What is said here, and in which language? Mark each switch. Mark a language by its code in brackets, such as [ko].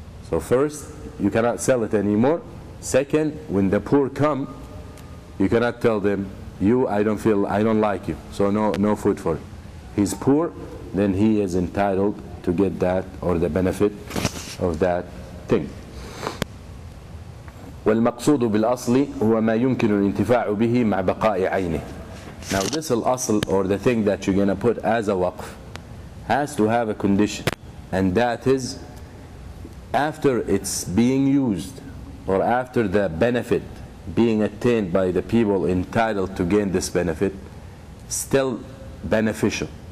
[en] So first, you cannot sell it anymore. Second, when the poor come, you cannot tell them, I don't like you, so no food for him. He's poor, then he is entitled to get that or the benefit of that thing. [ar] والمقصود بالأصل هو ما يمكن الانتفاع به مع بقاء عينه. [en] Now this al-asl, or the thing that you're going to put as a waqf, has to have a condition, and that is after it's being used, or after the benefit being attained by the people entitled to gain this benefit, still beneficial.